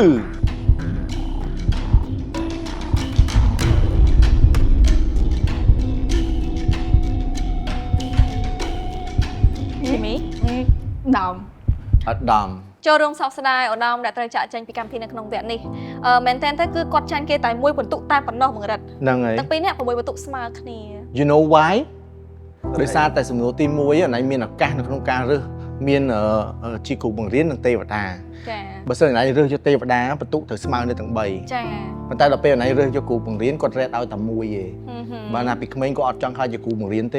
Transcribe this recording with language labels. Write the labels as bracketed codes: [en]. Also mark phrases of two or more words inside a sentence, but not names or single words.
[km] ជីមី ដំ អត់ដំ ចូលរួមសោកស្ដាយឧត្តមដែលត្រូវចាក់ចេញពីកម្មវិធីនៅក្នុងវគ្គនេះមែនតើគឺគាត់ចាញ់គេតែមួយបន្ទុកតែប៉ុណ្ណោះបង្រិត ហ្នឹងហើយ ទាំងពីរនាក់6បន្ទុកស្មើគ្នា [en] You know why [km] ដោយសារតែសំណួរទី1អណៃមានឱកាសនៅក្នុងការរើសមានជាគ្រូបង្រៀននិងទេវតា ចា បើសិនអណៃរើសយកទេវតាបន្ទុកត្រូវស្មើនៅទាំង3 ចា ប៉ុន្តែដល់ពេលអណៃរើសយកគ្រូបង្រៀនគាត់រែតឲ្យតែមួយឯងបើណាពីក្មេងគាត់អត់ចង់ខ្លាចជាគ្រូបង្រៀនទេ